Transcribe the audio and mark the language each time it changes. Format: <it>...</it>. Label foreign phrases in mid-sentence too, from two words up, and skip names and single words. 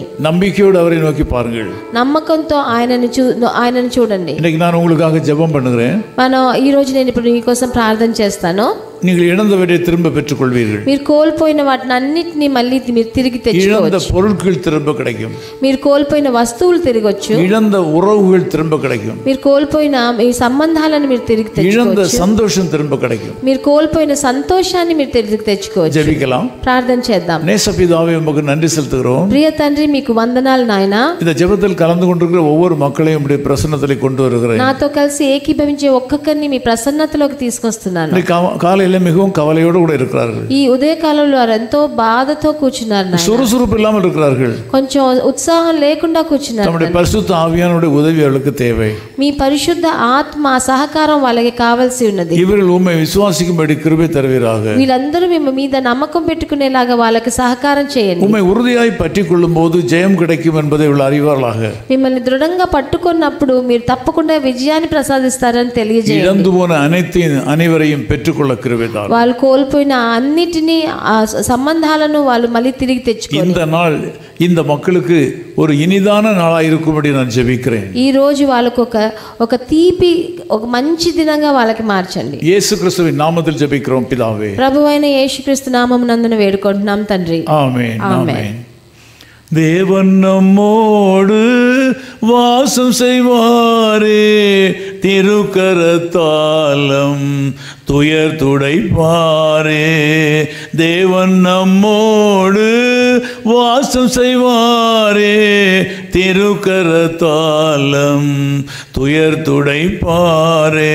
<ta>நம்பிக்கையோடு அவரை நோக்கி பாருங்கள்.</ta> <te>నమ్మకంతో ఆయనను చూడండి.</te> <ta>இன்னைக்கு நான் உங்களுக்காக ஜெபம் பண்ணுகிறேன்.</ta> <te>ఈ రోజు నేను ఇప్పుడు మీకోసం ప్రార్థన చేస్తాను.</te> <ta>நீங்கள் இழந்தவற்றை திரும்ப பெற்றுக்கொள்வீர்கள்.</ta> <te>మీరు కోల్పోయిన వాటిని అన్నిటిని మళ్ళీ మీరు తిరిగి తెచ్చుకోవచ్చు.</te> <ta>இழந்த பொருட்கள் திரும்ப கிடைக்கும்.</ta> <te>మీరు కోల్పోయిన వస్తువులు తిరిగొచ్చు.</te> <ta>இழந்த உறவுகள் திரும்ப கிடைக்கும்.</ta> <te>మీరు కోల్పోయిన మీ సంబంధాలను మీరు తిరిగి తెచ్చుకోవచ్చు.</te> <ta>இழந்த சந்தோஷம் திரும்ப கிடைக்கும்.</ta> <te>మీరు కోల్పోయిన సంతోషాన్ని మీరు తిరిగి తెచ్చుకోవచ్చు.</te> <ta>ஜெபிக்கலாம்.</ta> <te>ప్రార్థన చేద్దాం.</te> <ta>நேசபிதாவே, உமக்கு நன்றி செலுத்துகிறோம்.</ta> <te>ప్రియ తండ్రి, మీకు వందనాలు నాయనా.</te> <ta>இந்த ஜெபத்தில் கலந்து கொண்டிருக்கிற ஒவ்வொரு மக்களையும் உம்முடைய பிரசன்னத்திலே கொண்டு வருகிறேன்.</ta> <te>నాతో కలిసి ఏకీభవించే ఒక్కొక్కరిని మీ ప్రసన్నతలోకి తీసుకొస్తున్నాను.</te> <ta>காலையில மிகவும் கவலையோடு கூட இருக்கிறார்கள்.</ta> <te>ఈ ఉదయకాలంలో వారు ఎంతో బాధతో కూర్చున్నారు.</te> <ta>சுறுசுறுப்பு இல்லாமல் இருக்கிறார்கள்.</ta> <te>కొంచెం ఉత్సాహం లేకుండా కూర్చున్నారు.</te> <ta>நம்முடைய பரிசுத்த ஆவியானவருடைய உதவி அவர்களுக்கு தேவை.</ta> <te>మీ పరిశుద్ధ ఆత్మ సహకారం వాళ్ళకి కావాల్సి ఉన్నది.</te> <ta>இவர்கள் உம்மை விசுவாசிக்கும்படி கிருபை தருவீராக.</ta> <te>వీళ్ళందరూ మీ మీద నమ్మకం పెట్టుకునేలాగా వాళ్ళకి సహకారం చేయండి.</te> <ta>உம்மை உறுதியாய் பற்றிக் கொள்ளும் போது ஜெயம் கிடைக்கும் என்பதை இவர்கள் அறிவார்களாக.</ta> <te>మిమ్మల్ని దృఢంగా పట్టుకున్నప్పుడు మీరు తప్పకుండా విజయాన్ని ప్రసాదిస్తారని తెలియజేయండి.</te> <ta>இழந்து போன அனைவரையும் பெற்றுக்கொள்ள கிருபை தாரும்.</ta> <te>వాళ్ళు కోల్పోయిన అన్నిటినీ సంబంధాలను వాళ్ళు మళ్ళీ తిరిగి తెచ్చుకోవాలి.</te> <ta>இந்த நாள் இந்த மக்களுக்கு ஒரு இனிதான நாளாக இருக்கும்படி நான் ஜெபிக்கிறேன்.</ta> <te>ఈ రోజు వాళ్ళకు ఒక తీపి ఒక మంచి దినంగా వాళ్ళకి మార్చండి.</te> <ta>యేసు క్రీస్తువిன் நாமத்தில் ஜெபிக்கிறோம் பிதாவே.</ta> <te>ప్రభువైన యేసుక్రీస్తు నామమునందున వేడుకుంటున్నాం తండ్రి. ఆమేన్ ఆమేన్.</te> <ta>தேவன் நம்மோடு வாசம் செய்வாரே, திருக்கரத்தாலம் துயர் துடைப்பாரே. தேவன் நம்மோடு வாசம் செய்வாரே, திருக்கரத்தாலம் துயர் துடைப்பாரே.</ta>